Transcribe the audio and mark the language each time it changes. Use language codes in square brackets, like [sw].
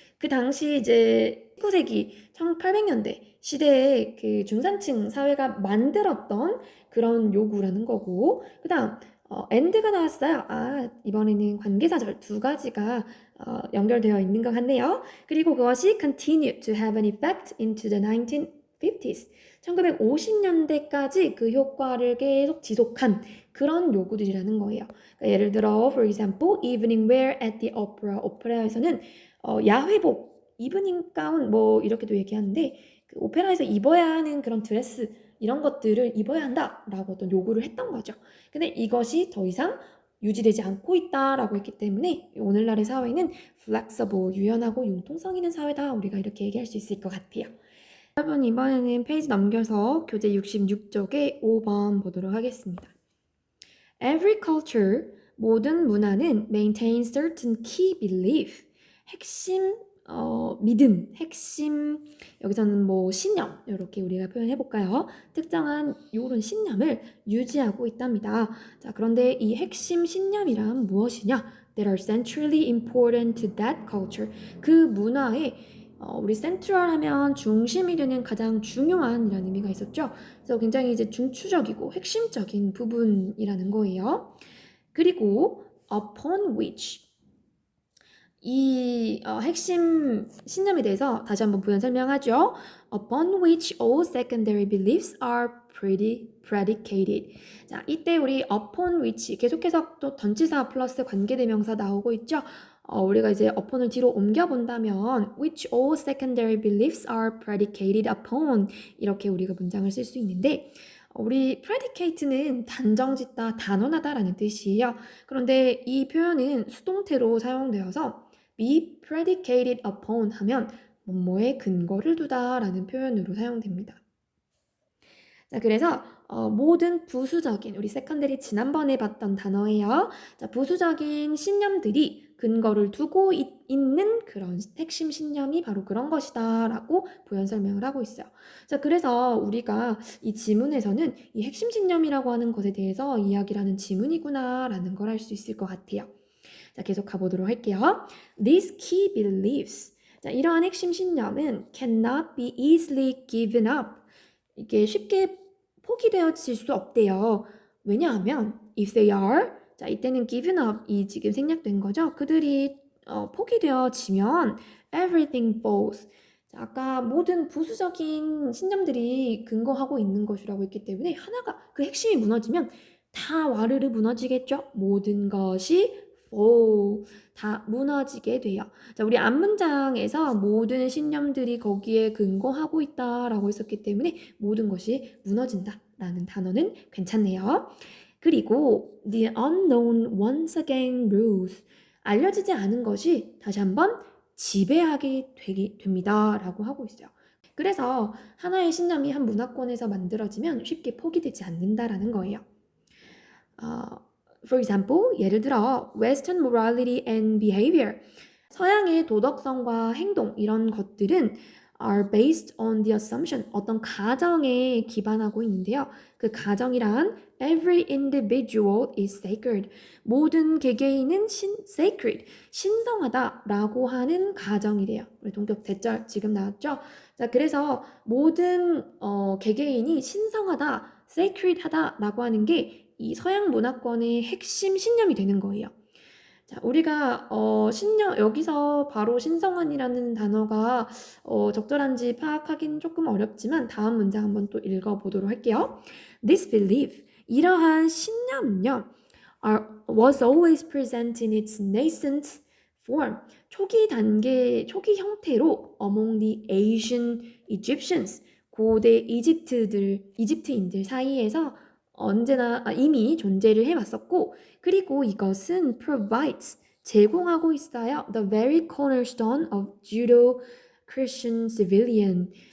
[ko] 그 당시 이제 19세기 1800년대 시대의 그 중산층 사회가 만들었던 그런 요구라는 거고, 그다음 and가 나왔어요. 아, 이번에는 관계사절 두 가지가 연결되어 있는 것 같네요. 그리고 그것이 [en] continue to have an effect into the 1950s. [ko] 1950년대까지 그 효과를 계속 지속한 그런 요구들이라는 거예요. 그러니까 예를 들어, [en] for example, evening wear at the opera. [ko] 오페라에서는 야회복, 이브닝 가운 뭐 이렇게도 얘기하는데 그 오페라에서 입어야 하는 그런 드레스 이런 것들을 입어야 한다라고 어떤 요구를 했던 거죠. 근데 이것이 더 이상 유지되지 않고 있다라고 했기 때문에 오늘날의 사회는 flexible, 유연하고 융통성 있는 사회다. 우리가 이렇게 얘기할 수 있을 것 같아요. 여러분 이번에는 페이지 넘겨서 교재 66쪽에 5번 보도록 하겠습니다. [en] Every culture, [ko] 모든 문화는 [en] maintains certain key belief, [ko] 핵심 믿음, 핵심 여기서는 뭐 신념 이렇게 우리가 표현해 볼까요? 특정한 요런 신념을 유지하고 있답니다. 자, 그런데 이 핵심 신념이란 무엇이냐? [en] That are centrally important to that culture. [ko] 그 문화에 우리 central 하면 중심이 되는 가장 중요한이라는 의미가 있었죠. 그래서 굉장히 이제 중추적이고 핵심적인 부분이라는 거예요. 그리고 [en] upon which [ko] 이 핵심 신념에 대해서 다시 한번 부연 설명하죠. [en] Upon which all secondary beliefs are predicated. [ko] 자, 이때 우리 upon which 계속해서 또 전치사 플러스 관계대명사 나오고 있죠. 우리가 이제 upon을 뒤로 옮겨본다면 [en] which all secondary beliefs are predicated upon [ko] 이렇게 우리가 문장을 쓸 수 있는데 우리 predicate는 단정짓다, 단언하다라는 뜻이에요. 그런데 이 표현은 수동태로 사용되어서 be predicated upon 하면 뭐뭐에 근거를 두다라는 표현으로 사용됩니다. 자, 그래서 모든 부수적인 우리 세컨더리 지난번에 봤던 단어예요. 자, 부수적인 신념들이 근거를 두고 있는 그런 핵심 신념이 바로 그런 것이다 라고 부연 설명을 하고 있어요. 자, 그래서 우리가 이 지문에서는 이 핵심 신념이라고 하는 것에 대해서 이야기를 하는 지문이구나 라는 걸 알 수 있을 것 같아요. 자, 계속 가보도록 할게요. [en] These key beliefs. [ko] 자, 이러한 핵심 신념은 [en] cannot be easily given up. [ko] 이게 쉽게 포기되어질 수 없대요. 왜냐하면 [en] if they are, [ko] 자, 이때는 [en] given up [ko] 이 지금 생략된 거죠. 그들이 포기되어지면 [en] everything falls. [ko] 자, 아까 모든 부수적인 신념들이 근거하고 있는 것이라고 했기 때문에 하나가 그 핵심이 무너지면 다 와르르 무너지겠죠. 모든 것이 fall, 다 무너지게 돼요. 자, 우리 앞문장에서 모든 신념들이 거기에 근거하고 있다라고 했었기 때문에 모든 것이 무너진다라는 단어는 괜찮네요. [en] 그리고 the unknown once again rules. [ko] 알려지지 않은 것이 다시 한번 지배하게 됩니다라고 하고 있어요. 그래서 하나의 신념이 한 문화권에서 만들어지면 쉽게 포기되지 않는다라는 거예요. [en] For example, [ko] 예를 들어 [en] Western morality and behavior. [ko] 서양의 도덕성과 행동 이런 것들은 [en] are based on the assumption. [ko] 어떤 가정에 기반하고 있는데요. 그 가정이란 [en] every individual is sacred. [ko] 모든 개개인은 sacred, 신성하다라고 하는 가정이래요. 우리 동격 대절 지금 나왔죠? 자, 그래서 모든 개개인이 신성하다, sacred하다라고 하는 게 이 서양 문화권의 핵심 신념이 되는 거예요. 자, 우리가 신념 여기서 바로 신성한이라는 단어가 적절한지 파악하기는 조금 어렵지만 다음 문장 한번 또 읽어보도록 할게요. [en] This belief, [ko] 이러한 신념은요, [en] was always present in its nascent form. [ko] 초기 단계, 초기 형태로 [en] among the Asian Egyptians, [ko] 고대 이집트인들 사이에서 언제나 이미 존재를 해왔었고, 그리고 이것은 [en] provides, [ko] 제공하고 있어요. [en] The very cornerstone of Judeo-Christian civilian.